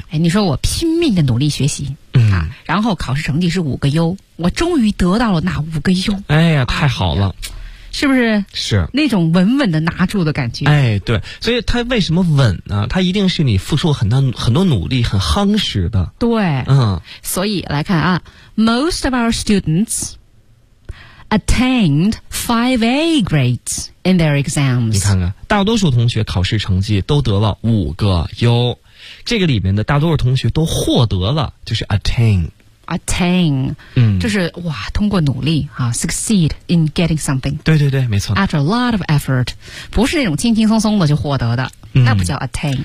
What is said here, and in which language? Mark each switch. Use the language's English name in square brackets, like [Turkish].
[Chinese] 哎，你说我拼命的努力学习，啊，然后考试成绩是五个优，我终于得到了那五个优。哎呀，太好了。哎，是不是？是那种稳稳的拿住的感觉。哎，对，所以它为什么稳呢？它一定是你付出很多努力，很夯实的。对，嗯，所以来看啊 [English] ，most of our students attained 5A grades in their exams。 [Chinese] 你看看，大多数同学考试成绩都得了五个优。这个里面的大多数同学都获得了，就是 attain，嗯，就是哇，通过努力啊 ， [English] succeed in getting something。 [Chinese] 对对对，没错。 [English] After a lot of effort， [Chinese] 不是那种轻轻松松的就获得的，那不叫 attain。